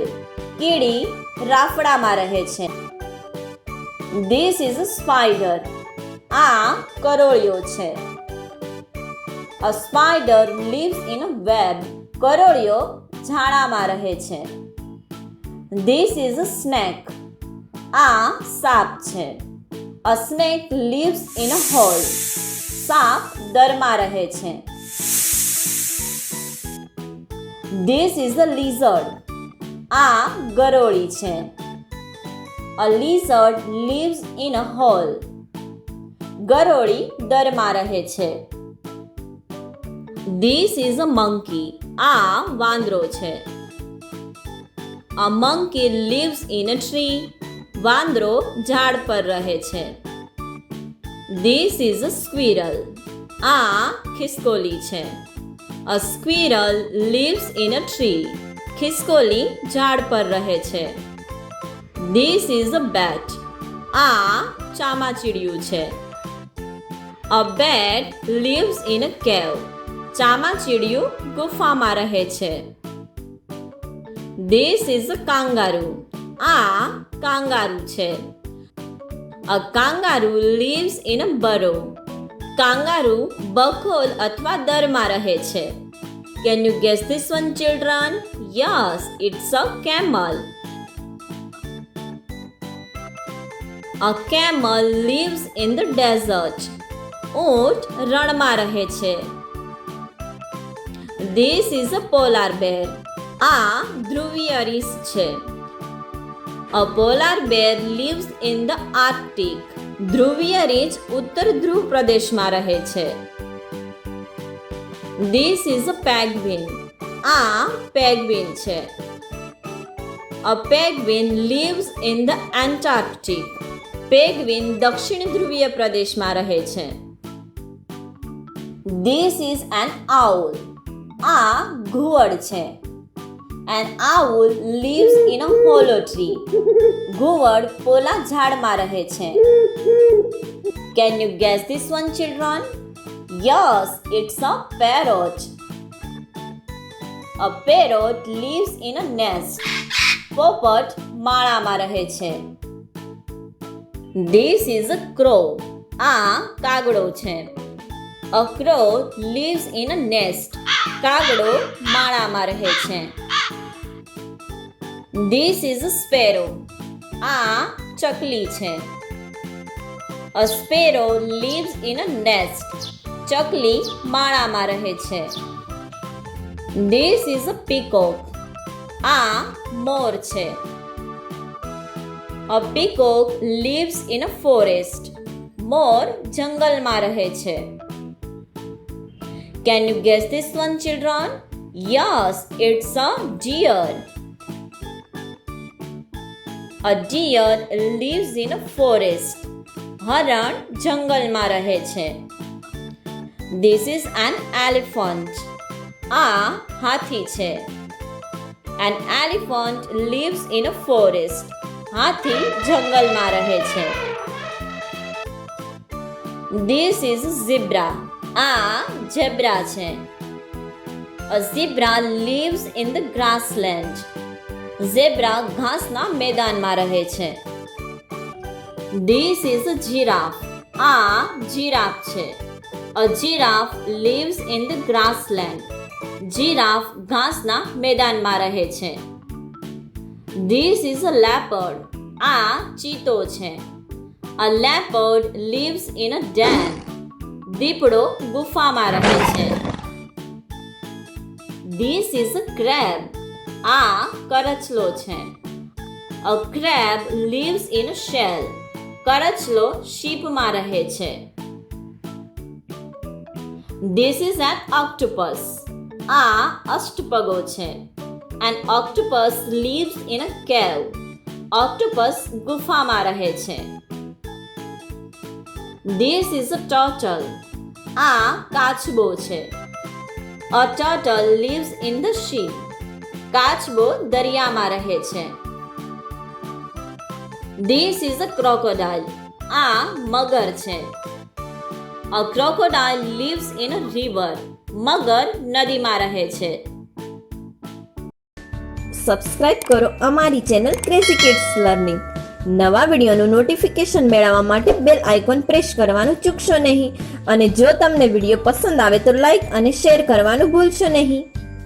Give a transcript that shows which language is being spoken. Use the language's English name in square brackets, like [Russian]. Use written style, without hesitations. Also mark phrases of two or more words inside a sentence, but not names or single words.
[Gujarati] કીડી રાફડામાં રહે છે. [English] This is a spider. [Gujarati] આ કરોળિયો છે. [English] A spider lives in a web. [Gujarati] કરોળિયો ઝાડામાં રહે છે. [English] This is a snake. [Gujarati] આ સાપ છે. [English] A snake lives in a hole. [Gujarati] સાપ દરમાં રહે છે. [English] This is a lizard. [Gujarati] આ ગરોળી છે. [English] A lizard lives in a hole. [Gujarati] ગરોળી દરમાં રહે છે. [English] This is a monkey. [Gujarati] આ વાંદરો છે. [English] A monkey lives in a tree. [Gujarati] વાંદરો ઝાડ પર રહે છે. [English] This is a squirrel. [Gujarati] આ ખિસકોલી છે. [English] A squirrel lives in a tree. [Gujarati] ખિસકોલી ઝાડ પર રહે છે. [English] This is a bat. [Gujarati] આ ચામાચીડિયું છે. [English] A bat lives in a cave. [Gujarati] ચામાચીડિયું ગુફામાં રહે છે. [English] This is a kangaroo. [Gujarati] આ કાંગારૂ છે. [English] A kangaroo lives in a burrow. [Gujarati] કાંગારૂ બખોલ અથવા દરમાં રહે છે. [English] Can you guess this one, children? Yes, it's a camel. A camel lives in the desert. [Gujarati] ઊંટ રણમાં રહે છે. [English] This is a polar bear. [Gujarati] આ ધ્રુવીય રીંછ છે. [English] A polar bear lives in the Arctic. [Gujarati] ધ્રુવીય રીંછ ઉત્તર ધ્રુવ પ્રદેશમાં રહે છે. [English] This is a penguin. [Gujarati] આ પેગ્વિન છે. [English] A penguin lives in the Antarctic. [Gujarati] પેગ્વિન દક્ષિણ ધ્રુવીય પ્રદેશમાં રહે છે. [English] This is an owl. [Gujarati] આ ઘુવડ છે. [English] An owl lives in a hollow tree. [Gujarati] ઘુવડ પોલા ઝાડમાં રહે છે. [English] Can you guess this one, children? Yes, it's a parrot. A parrot lives in a nest. [Gujarati] પોપટ માળામાં રહે છે. [English] This is a crow. [Gujarati] આ કાગડો છે. [English] A crow lives in a nest. [Gujarati] કાગડો માળામાં રહે છે. [English] This is a sparrow. [Gujarati] આ ચકલી છે. [English] A sparrow lives in a nest. [Gujarati] ચકલી માળામાં રહે છે. [English] This is a peacock. [Gujarati] આ મોર છે. [English] A peacock lives in a forest. [Gujarati] મોર જંગલમાં રહે છે. [English] Can you guess this one, children? Yes, it's a deer. A deer lives in a forest. [Gujarati] હરણ જંગલમાં રહે છે. [English] This is an elephant. [Gujarati] આ હાથી છે. [English] An elephant lives in a forest. [Gujarati] હાથી જંગલમાં રહે છે. [English] This is a zebra. [Gujarati] આ ઝેબ્રા છે. [English] A zebra lives in the grassland. [Gujarati] ઝેબ્રા ઘાસના મેદાનમાં રહે છે. [English] This is a giraffe. [Gujarati] આ જીરાફ છે. [English] A giraffe lives in the grassland. [Gujarati] જીરાફ ઘાસના મેદાનમાં રહે છે. [English] This is a leopard. [Gujarati] આ ચીતો છે. [English] A leopard lives in a den. [Gujarati] દીપડો ગુફામાં રહે છે. [English] This is a crab. [Gujarati] આ કરચલો છે. [English] A crab lives in a shell. [Gujarati] કરચલો શીપમાં રહે છે. [English] This is an octopus. [Gujarati] આ અષ્ટપગો છે. [English] An octopus lives in a cave. [Gujarati] Octopus ગુફામાં રહે છે. [English] This is a turtle. [Gujarati] આ કાચબો છે. [English] A turtle lives in the sea. [Gujarati] કાચબો દરિયામાં રહે છે. [English] This is a crocodile. [Gujarati] આ મગર છે. [English] A crocodile lives in a river. [Gujarati] મગર નદીમાં રહે છે. સબસ્ક્રાઇબ કરો અમારી ચેનલ ક્રેઝી કિડ્સ લર્નિંગ. નવા વિડીયોનું નોટિફિકેશન મેળવવા માટે [English] bell icon [Gujarati] પ્રેસ કરવાનું ચૂકશો નહીં અને જો તમને વિડીયો પસંદ આવે તો લાઈક અને શેર કરવાનું ભૂલશો નહીં.